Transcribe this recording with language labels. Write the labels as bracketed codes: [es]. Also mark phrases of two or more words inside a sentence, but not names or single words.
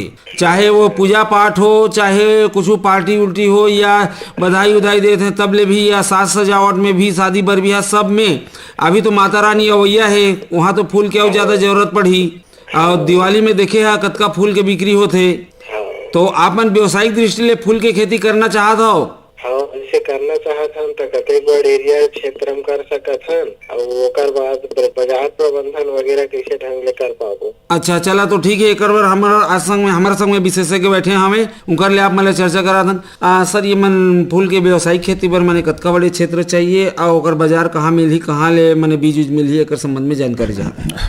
[hne] चाहे वो पूजा पाठ हो, चाहे कुछ पार्टी उल्टी हो, या बधाई उधाई देते हैं तब ले भी, या साज सजावट में भी, शादी बर भी, सब में। अभी तो माता रानी अवैया है, वहाँ तो फूल की और ज्यादा जरूरत पड़ी। और दिवाली में देखे है कतका फूल के बिक्री होते। तो आप मन व्यवसायिक दृष्टि ले फूल के खेती करना चाहत हो? हाँ जैसे करना चाहत हन तो कतेक बड़ एरिया क्षेत्र में कर सकत हन और ओकर बाद बाजार प्रबंधन वगैरह कैसे ढंग ले कर पाबो। अच्छा चला तो ठीक है। एक बार हमारे संग में विशेषज्ञ बैठे हमें उनकर ले आप मतलब चर्चा करा था। सर ये मन फूल के व्यवसायिक खेती पर मैंने कतका बड़े क्षेत्र चाहिए और ओकर बाजार कहाँ मिली, कहाँ ले मैंने बीज उज मिली, एक संबंध में जानकारी चाहते।